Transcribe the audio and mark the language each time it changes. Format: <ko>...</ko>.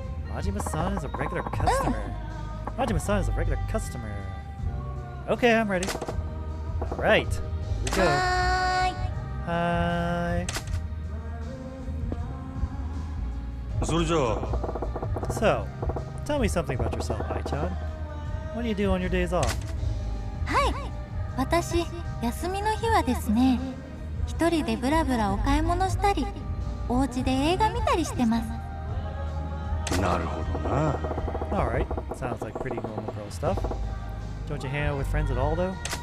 <en>Majima-san is a regular customer. Majima-san is a regular customer. Okay, I'm ready. Alright, here we go. Hi. So, tell me something about yourself, Ai-chan. What do you do on your days off?</en> <ja>はい、私、休みの日はですね、一人でブラブラお買い物したり、お家で映画見たりしてます。なるほどな。</ja> <en>Alright, sounds like pretty normal girl stuff. Don't you hang out with friends at all, though?</en>